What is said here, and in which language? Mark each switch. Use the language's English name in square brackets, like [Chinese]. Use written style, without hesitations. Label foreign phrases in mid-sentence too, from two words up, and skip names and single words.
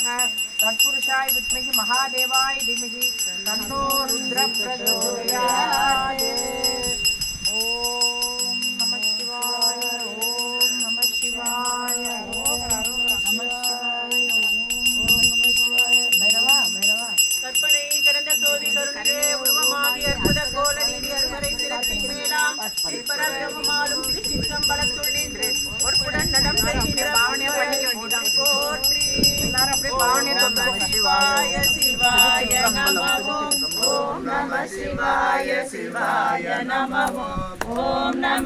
[Sanskrit] तत्पुरुषाय विद्महे महादेवाय धीमहि तन्नो रुद्रः प्रचोदयात्. ओम नमः शिवाय ओम नमः शिवाय ओम नमः शिवाय ओम नमः शिवाय. भैरवा भैरवा [Tamil] கற்பனை கடந்த சோதி கருணே உருவமாகி அற்புத கோல நீடி அருமறை சிரத்தின் மேலாம் பரபிரமமாலும் திருச்சிற்றம்பலத்துள் நின்று ஒருடன் நடம் செய்கின்ற பாவனை பண்ணிக்க வேண்டியதான். போற்றி எல்லாரும் அப்படியே பாவனை சொல்லுங்க. [Sanskrit] शिवाय शिवाय नमो ॐ नम शिवाय शिवाय नमो ॐ नम